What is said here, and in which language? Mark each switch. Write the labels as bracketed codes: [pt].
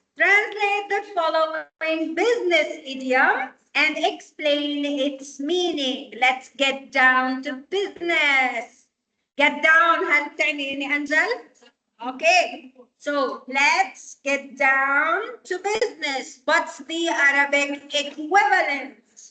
[en] Translate the following business idiom and explain its meaning. Let's get down to business. Get down [ar] هل تعني إني أنزل؟ Okay. [en] So let's get down to business. What's the Arabic equivalent?